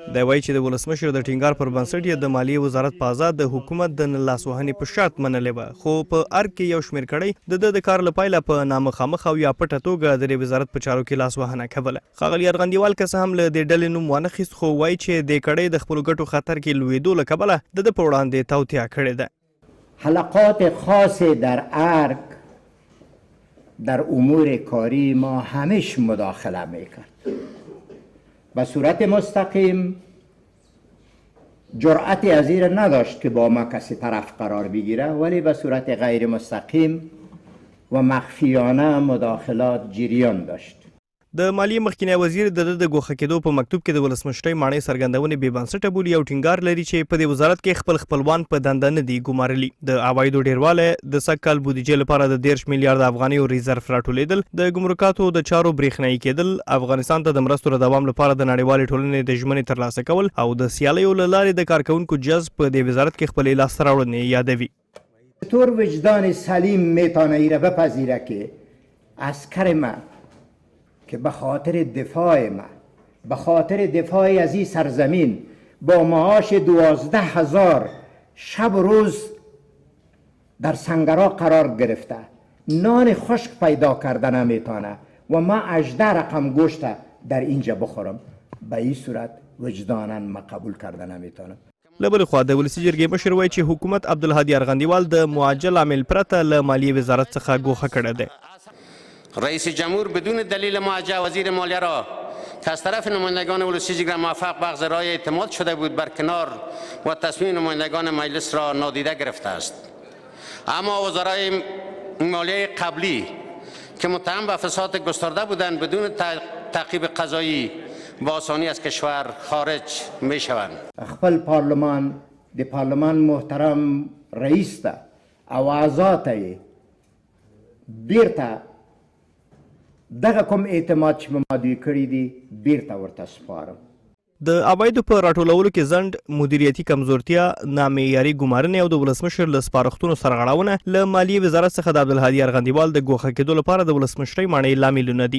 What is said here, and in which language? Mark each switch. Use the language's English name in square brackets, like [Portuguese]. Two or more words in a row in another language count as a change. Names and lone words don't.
[Pashto] دی وایي چې د ولسمشر د ټینګار پر بنسټ یې د مالیې وزارت په ازاد د حکومت د لاسوهنې په شرط منلې وه، خو په ارګ کې یو شمېر کړی د کار له پایله په نامخامخ او یا پټه توګه د وزارت په چارو کې لاسوهنه کوله. ښاغلي ارغندیوال که څه هم له دې ډلې نوم وانخیست، خو وایي چې د کړۍ د خپلو ګټو خطر کې لویدو له کبله د په وړاندې توطیه کړې ده. [Persian] حلقات خاص در ارگ در امور کاری ما همیش مداخله میکرد. به صورت مستقیم جرأتی از این نداشت که با ما کسی طرف قرار بگیره، ولی به صورت غیر مستقیم و مخفیانه مداخلات جریان داشت. [Pashto] د مالیې مخکینی وزیر د ګوښه کېدو په مکتوب کې د ولسمشرۍ ماڼۍ څرګندونې بې بنسټه بولي او ټینګار لري چې په دې وزارت کې خپل خپلوان په دنده نه دي ګمارلي. د عوایدو ډیروالی، د سږ کال بودیجې لپاره د 13 میلیارده افغانیو ریزرف راټولیدل، د ګمرکاتو د چارو برېښنایي کېدل، افغانستان ته د مرستو د دوام لپاره د نړیوالې ټولنې د ژمنې ترلاسه کول او د سیالیو له لارې د کارکوونکو جذب په دې وزارت کې خپلې لاسته راوړنې یادوي. [Persian] چطور وجدان سلیم میتونه ای را بپذیره که عسکر من که به خاطر دفاع من، به خاطر دفاع از این سرزمین با معاش 12,000 شب و روز در سنگرها قرار گرفته، نان خشک پیدا کرده نمیتونه و ما 18 رقم گوشت در اینجا بخورم، به این صورت وجدانا ما قبول کرده نمیتونم. [Pashto] له بلې خوا د ولسي جرګې مشر وایي چې حکومت عبدالهادي ارغندیوال د معجل عامل پرته له مالیې وزارت څخه ګوښه کړی دی. [Persian] رئیس جمهور بدون دلیل موجه وزیر مالیه را که از طرف نمایندگان ولسی جرگه موفق به اخذ رای اعتماد شده بود برکنار و تصمیم نمایندگان مجلس را نادیده گرفته است. اما وزرای مالیه قبلی که متهم به فساد گسترده بودند بدون تعقیب قضایی با آسانی از کشور خارج می شوند. [Pashto] خپل پارلمان د پارلمان محترم رئیس ته او اعضا ته بیرته دغه کوم اعتماد چې ما دوی کړی دي بیرته ورته سپارم. د عوایدو په راټولولو کې ځنډ، مدیریتي کمزورتیا، نامعیاري ګمارنې او د ولسمشر له سپارښتنو سرغړونه له مالیې وزارت څخه د عبدالهادي ارغندیوال د ګوښه کېدو لپاره د ولسمشرۍ ماڼۍ لاملونه دي.